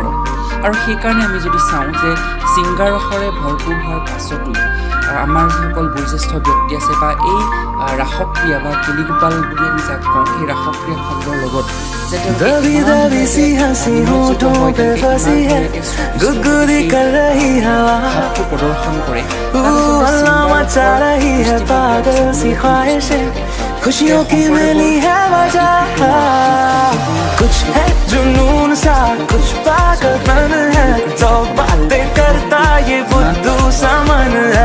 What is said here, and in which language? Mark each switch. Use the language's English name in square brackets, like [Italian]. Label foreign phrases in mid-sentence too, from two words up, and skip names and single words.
[Assamese] আৰু সেইকাৰণে আমি যদি চাওঁ যে শৃংগাৰসৰে ভৰপূৰ হোৱাৰ পাছতো আমাৰ যিসকল বয়োজ্যেষ্ঠ ব্যক্তি আছে বা এই ৰাসক্ৰিয়া বা কেলিগোপাল বুলি আমি যাক কওঁ সেই ৰাসক্ৰিয়া খণ্ডৰ লগত প্ৰদৰ্শন কৰে [Hindi] खुशियों की मिली है वजह, कुछ है जुनून सा कुछ पागलपन है, सौ बातें करता ये बुद्धू सा मन है।